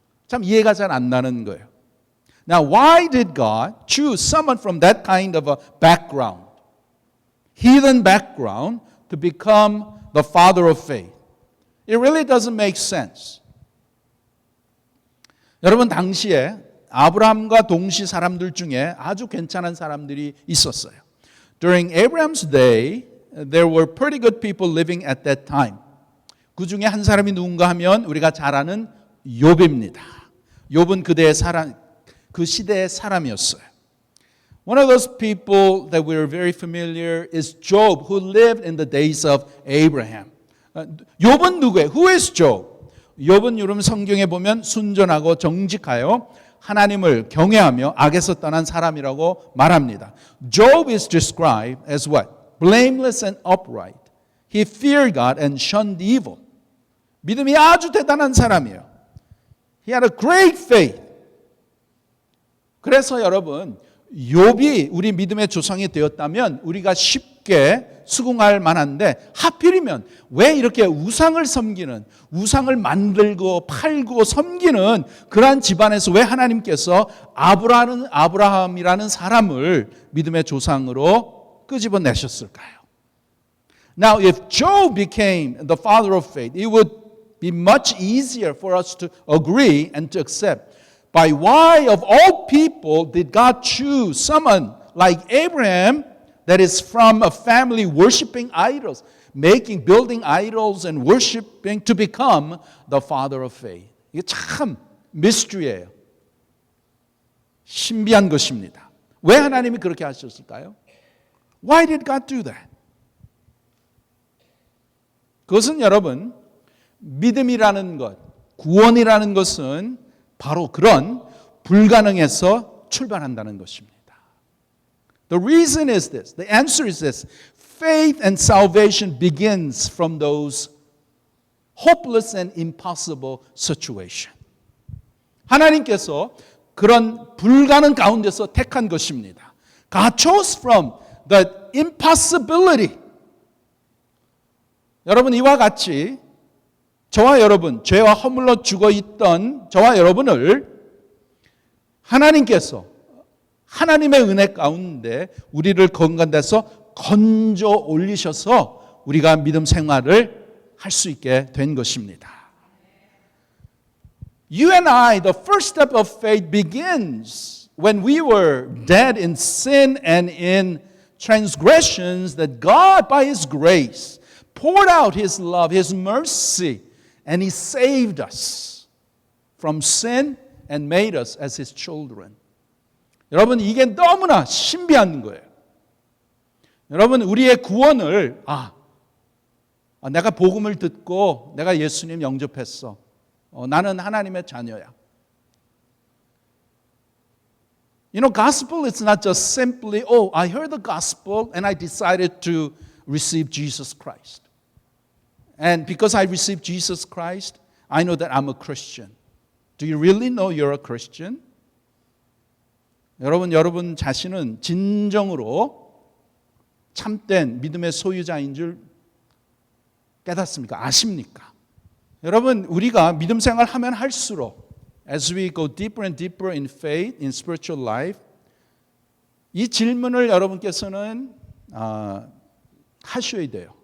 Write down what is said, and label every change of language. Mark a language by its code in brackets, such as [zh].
[ko] 참 이해가 잘 안 나는 거예요. [en] Now, why did God choose someone from that kind of a background, heathen background, to become the father of faith? It really doesn't make sense. [ko] 여러분, 당시에 아브라함과 동시 사람들 중에 아주 괜찮은 사람들이 있었어요. [en] During Abraham's day, there were pretty good people living at that time. [ko] 그 중에 한 사람이 누군가 하면 우리가 잘 아는 욥입니다. 욥은 그 시대의 사람이었어요. [en] One of those people that we're very familiar is Job, who lived in the days of Abraham. [ko] 욥은 누구예요? [en] Who is Job? [ko] 욥은 여러분 성경에 보면 순전하고 정직하여 하나님을 경외하며 악에서 떠난 사람이라고 말합니다. [en] Job is described as what? Blameless and upright. He feared God and shunned evil. [ko] 믿음이 아주 대단한 사람이에요. [en] He had a great faith. [ko] 그래서 여러분, 욥이 우리 믿음의 조상이 되었다면 우리가 쉽게 수긍할 만한데, 하필이면 왜 이렇게 우상을 섬기는, 우상을 만들고 팔고 섬기는 그러한 집안에서 왜 하나님께서 아브라함이라는 사람을 믿음의 조상으로 끄집어내셨을까요? [en] Now, if Job became the father of faith, it would be much easier for us to agree and to accept. By why of all people did God choose someone like Abraham that is from a family worshiping idols, building idols and worshiping to become the father of faith? [ko] 이게 참 미스터리예요. 신비한 것입니다. 왜 하나님이 그렇게 하셨을까요? [en] Why did God do that? [ko] 그것은 여러분, 믿음이라는 것, 구원이라는 것은 바로 그런 불가능에서 출발한다는 것입니다. [en] The reason is this. The answer is this. Faith and salvation begins from those hopeless and impossible situation. [ko] 하나님께서 그런 불가능 가운데서 택한 것입니다. [en] God chose from the impossibility. [ko] 여러분, 이와 같이 저와 여러분, 죄와 허물로 죽어 있던 저와 여러분을 하나님께서 하나님의 은혜 가운데 우리를 건강돼서 건져 올리셔서 우리가 믿음 생활을 할 수 있게 된 것입니다. [en] You and I, the first step of faith begins when we were dead in sin and in transgressions, that God by His grace poured out His love, His mercy, and He saved us from sin and made us as His children. [ko] 여러분, 이게 너무나 신비한 거예요. 여러분, 우리의 구원을 내가 복음을 듣고 내가 예수님 영접했어. 나는 하나님의 자녀야. [en] You know, gospel is not just simply, I heard the gospel and I decided to receive Jesus Christ. And because I received Jesus Christ, I know that I'm a Christian. Do you really know you're a Christian? [ko] 여러분 자신은 진정으로 참된 믿음의 소유자인 줄 깨닫습니까? 아십니까? 여러분, 우리가 믿음 생활 하면 할수록 [en] as we go deeper and deeper in faith, in spiritual life, [ko] 이 질문을 여러분께서는 하셔야 돼요.